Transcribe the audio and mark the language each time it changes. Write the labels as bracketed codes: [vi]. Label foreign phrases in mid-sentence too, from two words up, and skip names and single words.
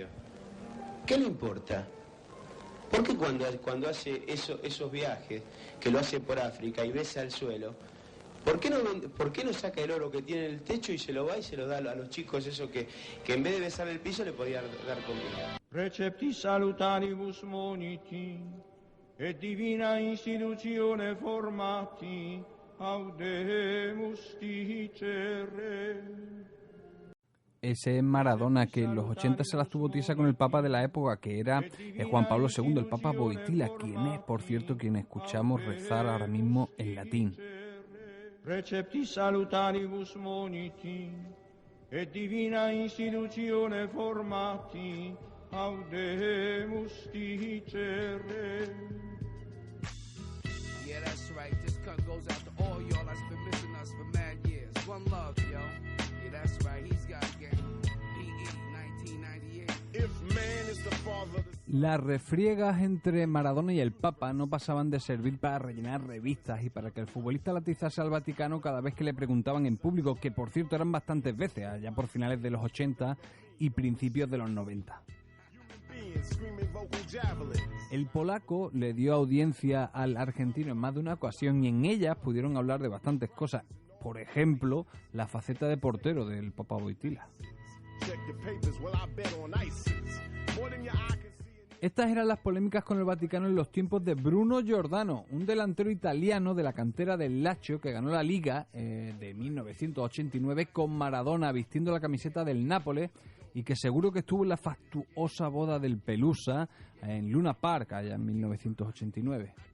[es] ¿Qué le importa? ¿Por qué cuando hace esos viajes, que lo hace por África y besa el suelo, ¿por qué no saca el oro que tiene en el techo y se lo va y se lo da a los chicos esos que en vez de besar el piso le podía dar comida? [la] Recepti salutaribus moniti, et divina institutione formati, audemus dicere. [es] Ese es Maradona, que en los 80 se las tuvo tiesa con el Papa de la época, que era Juan Pablo II, el Papa Wojtyła, quien es, por cierto, quien escuchamos rezar ahora mismo en latín. [la] Recepti salutaribus moniti, et divina institutione formati, audemus dicere. [en] Yeah, that's right. This cut goes out to all y'all that's been missing us for mad years. One love, yo. Yeah, that's right. He's got game. PE 1998. If man is the father. [es] Las refriegas entre Maradona y el Papa no pasaban de servir para rellenar revistas y para que el futbolista latizase al Vaticano cada vez que le preguntaban en público, que por cierto eran bastantes veces, allá por finales de los 80 y principios de los 90. El polaco le dio audiencia al argentino en más de una ocasión y en ellas pudieron hablar de bastantes cosas. Por ejemplo, la faceta de portero del Papa Wojtyła. [en] Check the papers, well, I bet on ISIS. More than your eye can see. [es] Estas eran las polémicas con el Vaticano en los tiempos de Bruno Giordano, un delantero italiano de la cantera del Lazio que ganó la Liga de 1989 con Maradona vistiendo la camiseta del Nápoles y que seguro que estuvo en la fastuosa boda del Pelusa en Luna Park allá en 1989.